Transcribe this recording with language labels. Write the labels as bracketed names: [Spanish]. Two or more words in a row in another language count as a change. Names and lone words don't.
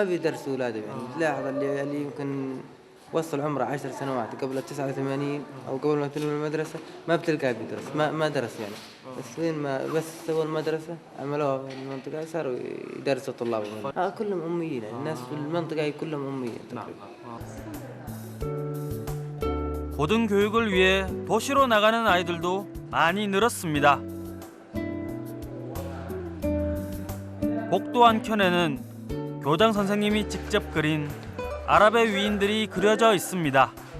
[Arabic] بيدرسوا أولادهم يعني تلاحظ اللي يمكن وصل عمره 10 سنوات قبل 89 أو قبل ما يدخل المدرسة ما بتلقاه بيدرس ما درس يعني بس وين ما بس سووا المدرسة عملوها في المنطقة صاروا يدرسوا طلابهم كلهم أميين يعني الناس في المنطقة كلهم أميين تقريبا. [Korean] 고등교육을 위해 도시로 나가는 아이들도 많이 늘었습니다. 복도 한켠에는 교장 선생님이 직접 그린 아랍의 위인들이 그려져 있습니다.